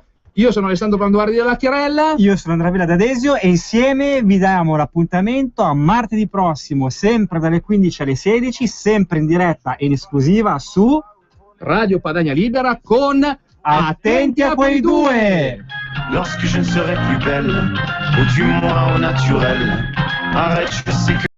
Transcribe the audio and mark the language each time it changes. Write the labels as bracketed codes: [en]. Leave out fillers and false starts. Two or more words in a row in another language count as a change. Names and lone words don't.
[it] Io sono Alessandro Branduardi della Chiarella. Io sono Andrea Villa d'Adesio e insieme vi diamo l'appuntamento a martedì prossimo, sempre dalle 15 alle 16, sempre in diretta e in esclusiva su Radio Padania Libera con Attenti a quei due. [fr] Lorsque je ne serai plus belle, ou du moins au naturel, arrête, je sais que